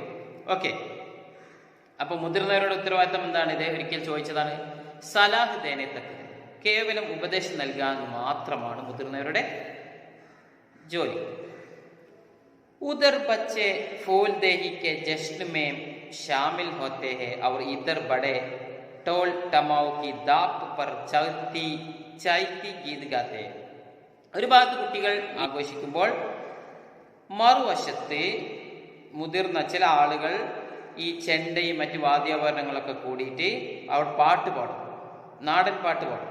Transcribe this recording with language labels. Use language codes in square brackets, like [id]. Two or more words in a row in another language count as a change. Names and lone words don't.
[ml] ഓക്കെ, അപ്പോൾ മുതിർന്നവരുടെ ഉത്തരവാദിത്തം എന്താണ്? ഇത് ഒരിക്കൽ ചോദിച്ചതാണ്. [hi] सलाह देने तक, [ml] കേവലം ഉപദേശം നൽകാൻ മാത്രമാണ് മുതിർന്നവരുടെ जोली. [hi] उधर बच्चे फूल देही के जश्न में शामिल होते हैं और इधर बड़े ढोल तमाऊ की थाप पर चैती गीत गाते. [ml] ഒരു ഭാഗത്ത് കുട്ടികൾ ആഘോഷിക്കുമ്പോൾ മറുവശത്ത് മുതിർന്ന ചില ആളുകൾ ഈ ചെണ്ടയും മറ്റു വാദ്യോപകരണങ്ങളൊക്കെ കൂടിയിട്ട് അവർ പാട്ട് പാടും, നാടൻ പാട്ട് പാടും.